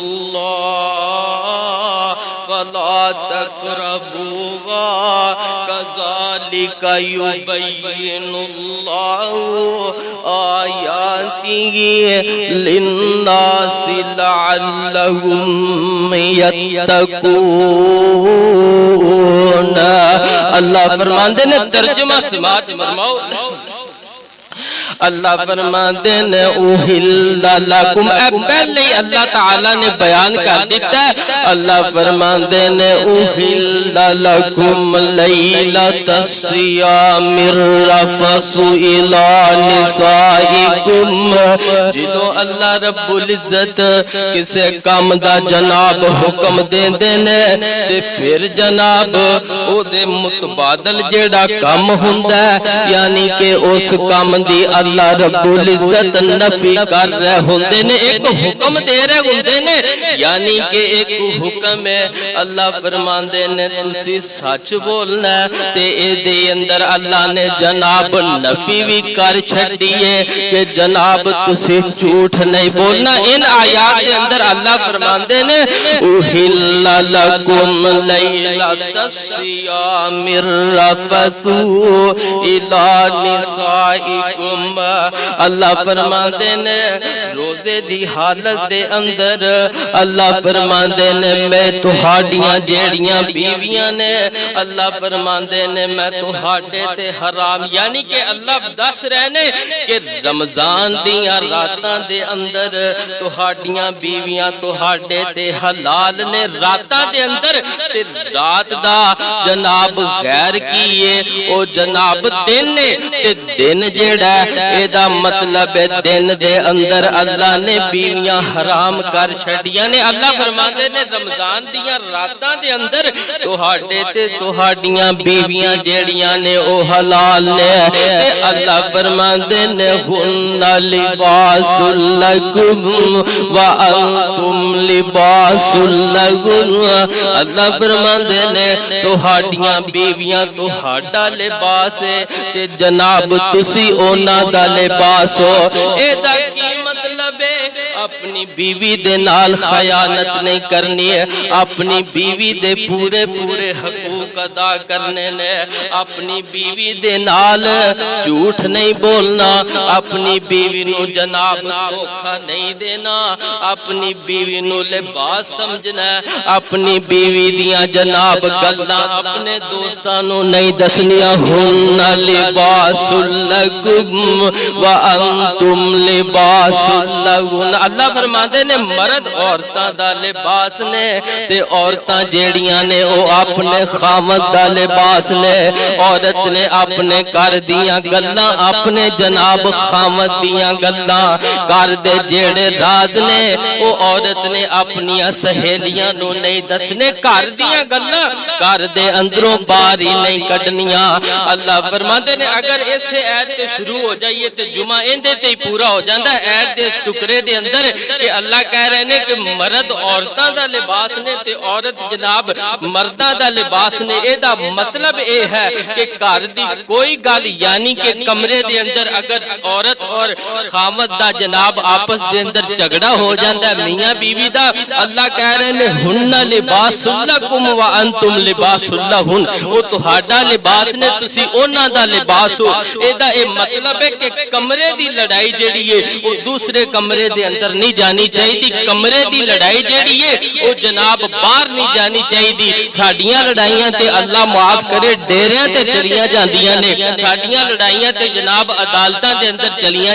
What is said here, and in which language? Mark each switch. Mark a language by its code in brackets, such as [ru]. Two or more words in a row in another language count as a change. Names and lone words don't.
[ar] الله فلا تقربوها، كذلك يبين الله آياته للناس لعلهم يتقون۔ [pa] اللہ فرماندے نے ترجمہ سماعت فرماؤ، اللہ فرماتے ہیں [ar] اُحِلَّ لَكُمْ، [pa] پہلے اللہ تعالیٰ نے بیان کر دیتا ہے، اللہ فرماتے ہیں [ar] اُحِلَّ لَكُمْ لَيْلَةَ الصِّيَامِ الرَّفَثُ إِلَىٰ نِسَائِكُمْ، [pa] جدو اللہ رب العزت کسے کام دا جناب حکم دے دینے تے پھر جناب او دے متبادل جیڑا کام ہوندہ ہے، یعنی کہ اس کام دی اللہ رب العزت نفی کر رہے ہوندے نے، ایک حکم دے رہے ہوندے نے، یعنی کہ ایک حکم ہے، اللہ فرماندے نے تسی سچ بولنا ہے، تے اے دے اندر اللہ نے جناب نفی بھی کر چھڑیے کہ جناب تسی جھوٹ نہیں بولنا۔ ان آیات دے اندر اللہ فرماندے نے [ar] اُحِلَّ لَكُمْ لَيْلَةَ الصِّيَامِ الرَّفَثُ إِلَىٰ نِسَائِكُمْ، [pa] اللہ فرماندے نے روزے دی حالت دے اندر اللہ فرماندے نے میں تہاڈیاں جیڑیاں بیویاں نے، اللہ فرماندے نے میں تہاڈے تے حرام، یعنی کہ اللہ دس رہے نے کہ رمضان دیاں راتاں دے اندر تہاڈیاں بیویاں تہاڈے تے حلال نے راتاں دے اندر، تے رات دا جناب غیر کیے او جناب دن نے، تے دن جیڑا اے دا مطلب دن دے اندر اللہ نے بیویاں حرام کر چھڑیاں نے اللہ فرماندے نے رمضان دیاں راتاں دے اندر تہاڈے تے تہاڈیاں بیویاں جیڑیاں نے او حلال نے تے اللہ فرماندے نے [ar] ہن لباس لکم وانتم لباس لہن [pa] اللہ فرماندے نے تہاڈیاں بیویاں تہاڈا لباس ہے تے جناب تسی اونا دا لباس ہو اے دا کی مطلب ہے اپنی بیوی دے نال خیانت نہیں کرنی ہے اپنی بیوی دے پورے پورے حقوق ادا کرنے نے اپنی بیوی دے نال جھوٹ نہیں بولنا اپنی بیوی نو جناب دھوکا نہیں دینا اپنی بیوی نو لباس سمجھنا اپنی بیوی دیاں جناب گلاں اپنے دوستاں نو نہیں دسنیاں [ar] ہن لباس لکم وانتم لباس لہن [pa] اللہ فرماندے نے مرد عورتاں دا لباس نے تے عورتاں جیڑیاں نے او اپنے خاوند دا لباس نے عورت نے اپنے گھر دیاں گلاں اپنے جناب خاوند دیاں گلاں گھر دے جیڑے راز نے او عورت نے اپنیاں سہیلیاں نو نہیں دسنے گھر دیاں گلاں گھر دے اندروں باہر ہی نہیں کڈنیاں اللہ فرماندے نے اگر اس ایت تے شروع ہو جائیے تے جمعہ اندے تے ہی پورا ہو جاندا ایت دے اس ٹکڑے دے اندر کہ اللہ کہہ رہے ہیں کہ مرد عورتاں دا لباس نے تے عورت جناب مرداں دا لباس نے اے دا مطلب اے ہے کہ گھر دی کوئی گل یعنی کہ کمرے دے اندر اگر عورت اور خاوند دا جناب آپس دے اندر جھگڑا ہو جاندا ہے میاں بیوی دا اللہ کہہ رہے ہیں [ar] ہن لباس لکم وانتم لباس لہن [pa] او تہاڈا لباس نے تسی انہاں دا لباس ہو اے دا اے مطلب ہے کہ کمرے دی لڑائی جیڑی ہے او دوسرے کمرے دے اندر نہیں جانی چاہیے دی کمرے دی لڑائی جیڑی ہے او جناب باہر نہیں جانی چاہیے دی ساڈیاں لڑائیاں تے اللہ معاف کرے ڈیریاں تے چلیاں جاندیاں نے ساڈیاں لڑائیاں تے جناب عدالتاں دے اندر چلیاں